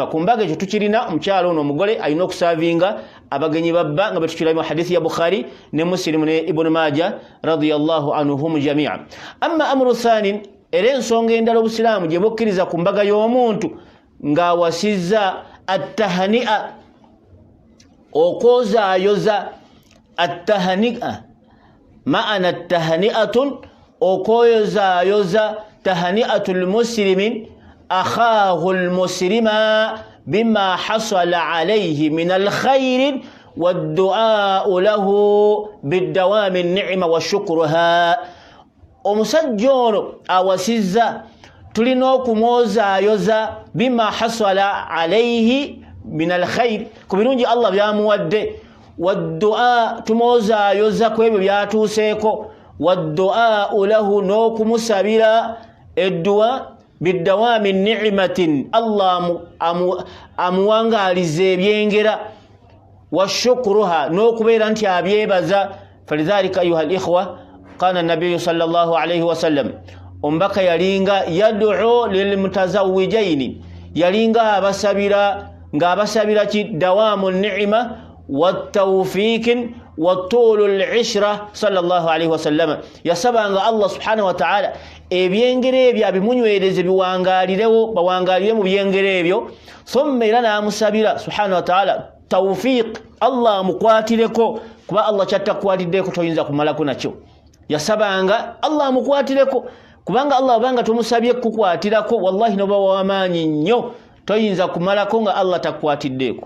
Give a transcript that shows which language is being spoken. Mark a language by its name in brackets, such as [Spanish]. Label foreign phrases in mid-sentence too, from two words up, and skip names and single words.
[Ganda] Ku mbaga ekyo tukirina omukyala ono omugole alina okusaavinga abagenyi babba, nga betukiramu hadisi ya Bukhari ne Muslim ne Ibn Majah [Arabic] رضي الله عنهم جميعا. أما الأمر الثاني, [Ganda] era ensonga endala obusiraamu gye bukkiriza ku mbaga y'omuntu ng'awasizza attahani'a, okwozaayoza. [Arabic] التهنئة معنى التهنئة, okwozaayoza, تهنئة المسلم أخاه المسلم بما حصل عليه من الخير والدعاء له بدوام النعمة وشكرها. [Ganda] Omusajja ono awasizza, tulina okumwozaayoza [Arabic] بما حصل عليه من الخير, [Ganda] ku birungi Allah byamuwadde, wad-du'a, tumwozaayoza ku ebyo byatuuseeko, [Arabic] والدعاء له, [Ganda] n'okumusabira edduwa, [Arabic] بدوام نعمة, [Ganda] Allah amuwangaaliza ebyengera, [Arabic] وشكرها, [Ganda] n'okubeera nti abyebaza. [Arabic] فلذلك أيها الإخوة، كان النبي صلى الله عليه وسلم, [Ganda] omubaka yalinga [Arabic] يدعو للمتزوجين, [Ganda] yalinga abasabira, ng'abasabira ki [Arabic] دوام النعمة والتوفيق وطول العشرة صلى الله عليه وسلم. [Ganda] Yasabanga [Arabic] الله سبحانه وتعالى [Ganda] ebyengere ebyo abimunywereze biwangaalirewo, bawangaalire mu byengere ebyo. Thumma era n'amusabira [Arabic] سبحانه وتعالى [Ganda] tawfiq, Allah amukwatireko, kuba Allah kyattakwatiddeko toyinza kumalako nakyo. Yasabanga Allah amukwatireko, kubanga Allah obanga tumusabye kukwatirako, wallahi noba w'amaanyi nnyo, toyinza kumalako nga Allah takwatiddeko.